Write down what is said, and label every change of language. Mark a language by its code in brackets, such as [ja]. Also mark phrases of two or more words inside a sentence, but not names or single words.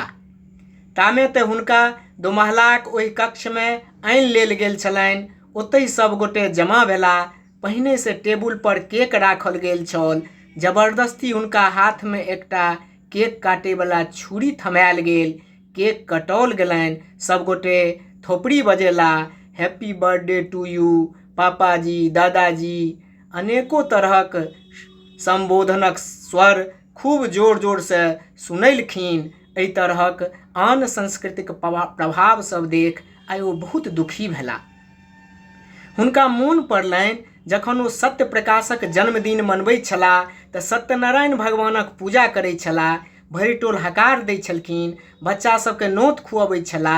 [mai] तामे ते हुनका दोमहलाक ओहि कक्ष में आनि लेल गेल छलनि। ओतहि सब गोटे जमा भेला। पहिने से टेबुल पर केक राखल गेल छल। जबरदस्ती हुनका हाथ में एकटा केक काटे वाला छुरी थमायल गेल। केक कटौल गेलनि। सब गोटे थोपड़ी बजेला, [en] Happy birthday to you [mai] पापाजी, दादाजी। अनेको तरहक संबोधनक स्वर खूब जोर जोर से सुनैलखिन। एहि तरहक आन संस्कृतिक प्रभाव सब देख आइ ओ बहुत दुखी भेला। हुनका मोन पड़लनि जखन ओ सत्य प्रकाशक जन्मदिन मनबैत छलाह तऽ सत्यनारायण भगवानक पूजा करैत छलाह, भरि टोल हकार दै छलखिन, बच्चा सबके नोत खुअबैत छलाह।